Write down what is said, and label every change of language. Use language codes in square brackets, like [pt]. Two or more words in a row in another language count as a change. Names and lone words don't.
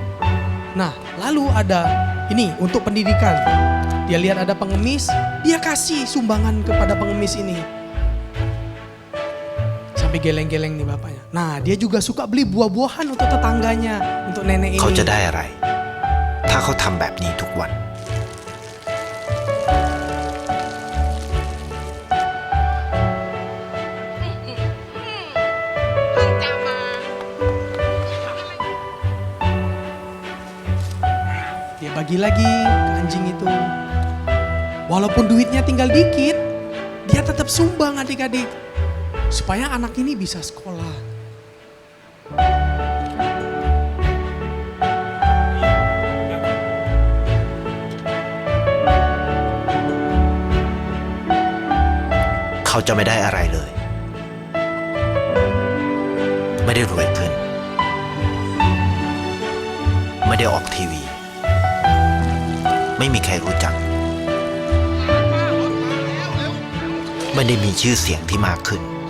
[id] Nah, lalu ada ini untuk pendidikan. Dia lihat ada pengemis, dia kasih sumbangan kepada pengemis ini. Sampai geleng-geleng nih bapaknya. Nah, dia juga suka beli buah-buahan untuk tetangganya, untuk nenek ini. [th] เขาจะได้อะไร ถ้าาเขาทำแบบนี้ทุกวัน [id] Dia bagi lagi ke anjing itu. Walaupun duitnya tinggal dikit, dia tetap sumbang adik-adik. Supaya anak ini bisa sekolah. [th] Kau จะไม่ได้อะไรเลย ไม่ได้รวยขึ้น ไม่ได้ออกทีวี ไม่มีใครรู้จัก ไม่ได้มีชื่อเสียงที่มากขึ้น